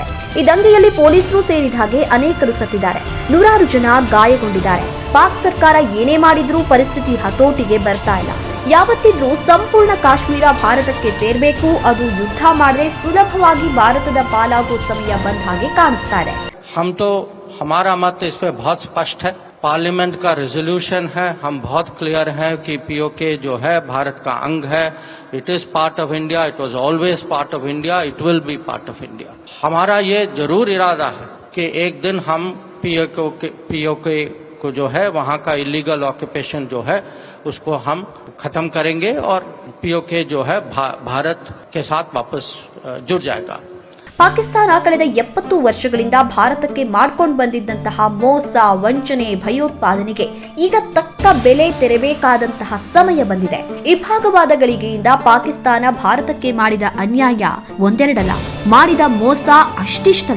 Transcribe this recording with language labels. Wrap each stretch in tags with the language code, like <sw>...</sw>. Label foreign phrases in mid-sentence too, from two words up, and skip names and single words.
<kn>ಈ ದಂಗೆಯಲ್ಲಿ ಪೊಲೀಸರು ಸೇರಿದ ಹಾಗೆ ಅನೇಕರು ಸತ್ತಿದ್ದಾರೆ, ನೂರಾರು ಜನ ಗಾಯಗೊಂಡಿದ್ದಾರೆ. ಪಾಕ್ ಸರ್ಕಾರ ಏನೇ ಮಾಡಿದ್ರೂ ಪರಿಸ್ಥಿತಿ ಹತೋಟಿಗೆ ಬರ್ತಾ ಇಲ್ಲ. ಯಾವತ್ತಿದ್ರೂ ಸಂಪೂರ್ಣ ಕಾಶ್ಮೀರ ಭಾರತಕ್ಕೆ ಸೇರ್ಬೇಕು, ಅದು ಯುದ್ಧ ಮಾಡದೆ ಸುಲಭವಾಗಿ ಭಾರತದ ಪಾಲಾಗೋ ಸಮಯ ಬಂದ ಹಾಗೆ ಕಾಣಿಸ್ತಾ ಇದೆ.</kn> <hi>हम तो हमारा मत इस पे बहुत स्पष्ट है. पार्लियामेंट का रेजोल्यूशन है, हम बहुत क्लियर हैं कि पीओके जो है भारत का अंग है.</hi> <en>It is part of India, it was always part of India, it will be part of India.</en> <hi>हमारा ये जरूर इरादा है कि एक दिन हम पीओके को जो है वहाँ का</hi> <en>illegal occupation</en> <hi>जो है उसको हम खत्म करेंगे और पीओके जो है भारत के साथ वापस जुड़ जाएगा.</hi> <kn>ಪಾಕಿಸ್ತಾನ ಕಳೆದ 70 ವರ್ಷಗಳಿಂದ ಭಾರತಕ್ಕೆ ಮಾಡ್ಕೊಂಡು ಬಂದಿದ್ದಂತಹ ಮೋಸ, ವಂಚನೆ, ಭಯೋತ್ಪಾದನೆಗೆ ಈಗ ತಕ್ಕ ಬೆಲೆ ತೆರಬೇಕಾದಂತಹ ಸಮಯ ಬಂದಿದೆ. ಇಭಾಗವಾದ ಗಳಿಗೆಯಿಂದ ಪಾಕಿಸ್ತಾನ ಭಾರತಕ್ಕೆ ಮಾಡಿದ ಅನ್ಯಾಯ ಒಂದೆರಡಲ್ಲ, ಮಾಡಿದ ಮೋಸ ಅಷ್ಟಿಷ್ಟಲ್ಲ.</kn>